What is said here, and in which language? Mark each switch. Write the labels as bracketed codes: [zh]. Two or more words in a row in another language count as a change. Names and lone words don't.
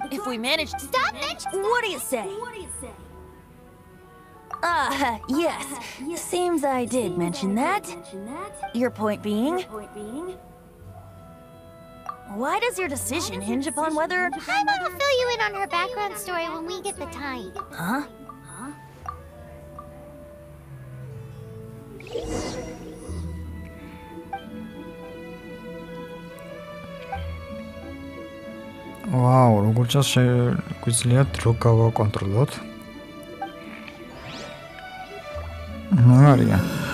[en] If we manage to stop it, what do you say? Yes. Seems I did mention that. Your point being? Why does your decision hinge upon whether... How about I'll fill you in on her background story when we get the time? Huh? [ka] Wow, როგორც შეგვიძლია დრო გავაკონტროლოთ. მაგარია.